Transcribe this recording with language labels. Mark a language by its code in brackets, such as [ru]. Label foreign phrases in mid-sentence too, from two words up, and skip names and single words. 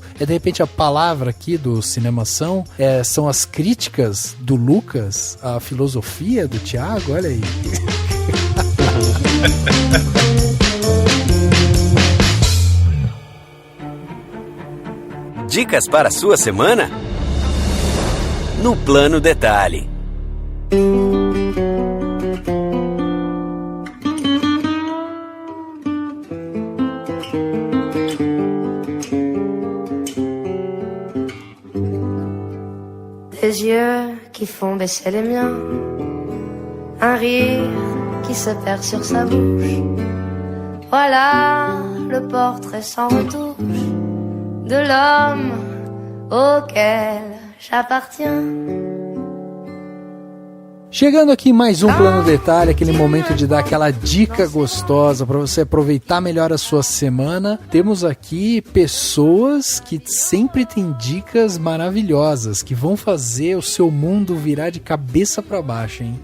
[pt] De repente a palavra aqui do Cinemação são as críticas do Lucas, a filosofia do Thiago, olha aí. Dicas para a sua semana? No Plano Detalhe. [fr] Des yeux qui font baisser les miens, un rire qui se perd sur sa bouche. Voilà le portrait sans retouche de l'homme auquel j'appartiens. [pt] Chegando aqui mais um Plano Detalhe, aquele momento de dar aquela dica gostosa para você aproveitar melhor a sua semana. Temos aqui pessoas que sempre têm dicas maravilhosas, que vão fazer o seu mundo virar de cabeça para baixo, hein?